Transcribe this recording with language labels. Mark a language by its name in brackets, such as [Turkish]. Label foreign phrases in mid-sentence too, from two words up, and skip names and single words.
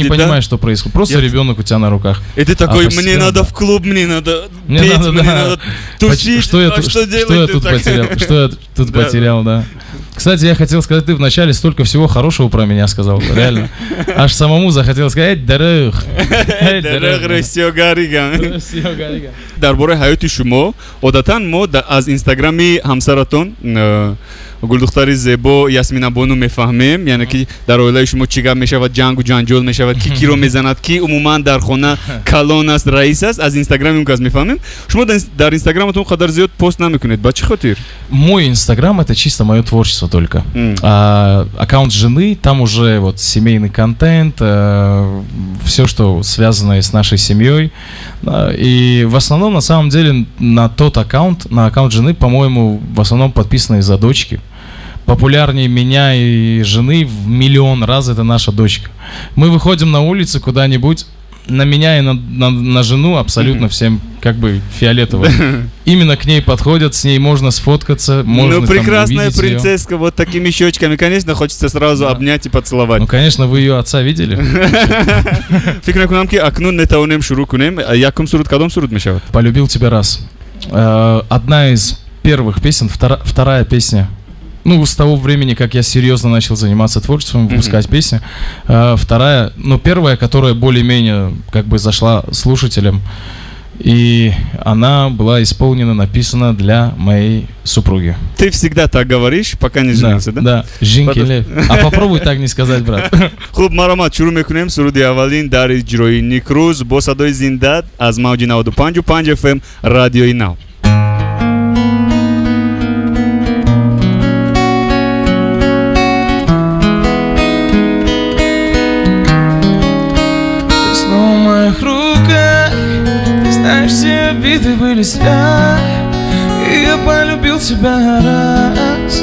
[Russian] ты не понимаешь, что происходит. Просто ребенок у тебя на руках. И ты такой, мне надо в клуб, мне надо петь, мне надо тусить. Что я тут потерял? Что я тут потерял, да. Кстати, я хотел сказать, ты вначале столько всего хорошего про меня сказал, реально. Аж самому захотел сказать, [Tajik] дарух. Дар бораи ҳаёти шумо одатан мо аз инстаграми ҳамсаратон гулдухтари зебо Ясмина Бону мефаҳмем, яъне ки дар оилаи шумо чӣ гап мешавад, ҷангу ҷанҷол мешавад, ки киро мезанад, ки умуман дар хона калон аст, раис аст, аз инстаграми кас мефаҳмем. Шумо дар инстаграматон қадар зиёд пост намекунед, ба чӣ хотир? [Russian] Мой инстаграм — это чисто мое творчество только. Аккаунт жены, там уже вот семейный контент, все, что связано с нашей семьей. И в основном, на самом деле, на аккаунт жены, по-моему, в основном подписаны из-за дочки. Популярнее меня и жены в миллион раз это наша дочка. Мы выходим на улицу куда-нибудь, на меня и на жену абсолютно всем как бы фиолетово. Именно к ней подходят, с ней можно сфоткаться, можно. Ну, прекрасная принцесска, вот такими щечками, конечно, хочется сразу обнять и поцеловать. Ну, конечно, вы ее отца видели? [Tajik] Фикр мекунам ки акнун нетавонем шурӯъ кунем. Якум суруд, кадом суруд мешавад? [Russian] Полюбил тебя раз. Одна из первых песен, вторая песня. Ну, с того времени, как я серьезно начал заниматься творчеством, выпускать песни. Вторая, ну, первая, которая более-менее как бы зашла слушателям. И она была исполнена, написана для моей супруги. Ты всегда так говоришь, пока не женился, да? Да, жинкелев. А попробуй так не сказать, брат. [Tajik] Хуб, маромат, шурӯъ мекунем суруди аввалин дар иҷрои Никрус бо садои зинда аз мавҷи 95.5 FM радиои Нав. [Russian] Все обиды были зря, и я полюбил тебя раз.